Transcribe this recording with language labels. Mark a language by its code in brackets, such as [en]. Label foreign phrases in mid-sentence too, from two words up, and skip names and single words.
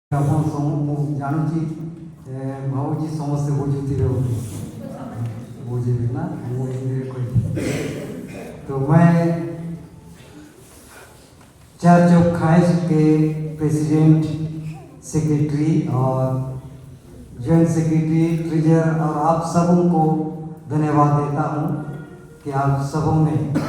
[or] ଆପଣ ମୁଁ ଜାଣୁଛି ଭାବୁଛି ସମସ୍ତେ ବୁଝୁଥିବେ ବୁଝିବେ ना ମୁଁ ହିନ୍ଦୀରେ କହିବି। [hi] तो मैं चर्च ऑफ क्राइस्ट के प्रेसिडेंट, सेक्रेटरी और [en] joint secretary, [hi] ट्रेजरर और आप सबों को धन्यवाद देता हूँ कि आप सबों ने